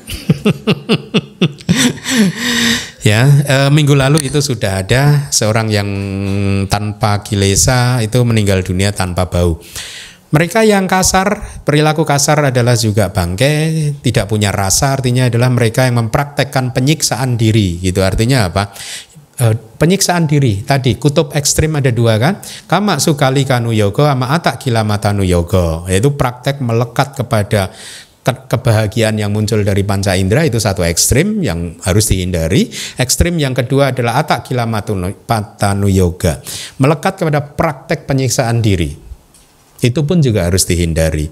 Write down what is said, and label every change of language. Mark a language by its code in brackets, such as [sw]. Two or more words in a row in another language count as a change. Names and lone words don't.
[id] Ya, minggu lalu itu sudah ada seorang yang tanpa kilesa itu meninggal dunia tanpa bau. Mereka yang kasar, perilaku kasar adalah juga bangkai, tidak punya rasa, artinya adalah mereka yang mempraktekkan penyiksaan diri gitu. Artinya apa? Penyiksaan diri tadi kutub ekstrim ada 2 kan, [pi] kama sukali kanu yoga [id] sama [pi] atak kilamatanu yoga, [id] yaitu praktek melekat kepada kebahagiaan yang muncul dari panca indera, itu satu ekstrim yang harus dihindari. Ekstrim yang kedua adalah [pi] atak kilamatanu yoga, [id] melekat kepada praktek penyiksaan diri, itu pun juga harus dihindari.